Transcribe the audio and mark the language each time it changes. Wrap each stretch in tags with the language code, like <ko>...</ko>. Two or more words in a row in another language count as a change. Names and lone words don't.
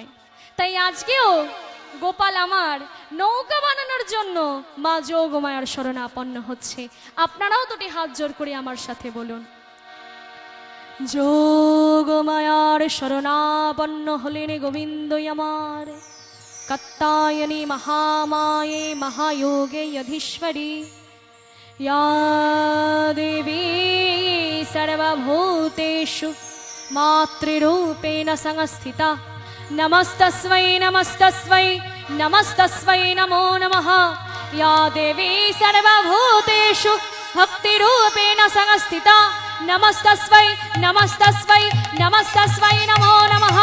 <bn>তাই আজকেও গোপাল আমার নৌকা বানানোর জন্য মা যোগমায়ার শরণাপন্ন হচ্ছে। আপনারাও দুটি হাত জোড় করে আমার সাথে বলুন, যোগমায়ার শরণাপন্ন হলেন গোবিন্দ আমার।</bn> <sa>কাত্যায়নী মহামায়ে মহাযোগে অধীশ্বরী, या देवी सर्वभूतेषु मातृरूपेण संस्थिता, नमस्तस्मै नमस्तस्मै नमस्तस्मै नमो नमः। या देवी सर्वभूतेषु भक्तिरूपेण संस्थिता, नमस्तस्मै नमस्तस्मै नमस्तस्मै नमो नमः।</sa>